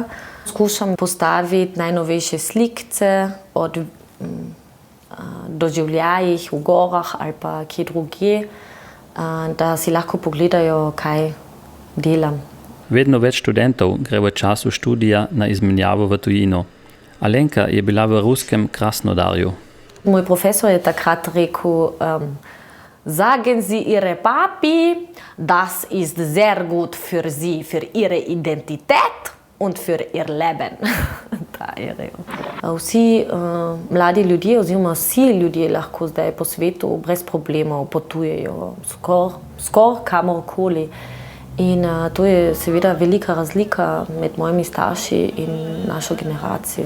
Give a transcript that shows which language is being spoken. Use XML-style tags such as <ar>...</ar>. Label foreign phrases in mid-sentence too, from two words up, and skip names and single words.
<sl>Skušam postaviti najnovejše slikce od doživljajih v gorah ali pa kje drugje, da si lahko pogledajo, kaj delam. Vedno več študentov gre v času študija na izmenjavo v tujino. Alenka je bila v ruskem Krasnodarju. Moj profesor je takrat rekel,</sl> <de>sagen Sie Ihre Papi, das ist sehr gut für Sie, für Ihre Identität und für Ihr Leben.</de> <sl>Vsi mladi ljudje oziroma vsi ljudje lahko zdaj po svetu brez problemov potujejo skoraj kamorkoli. In to je seveda velika razlika med mojimi starši in našo generacijo.</sl>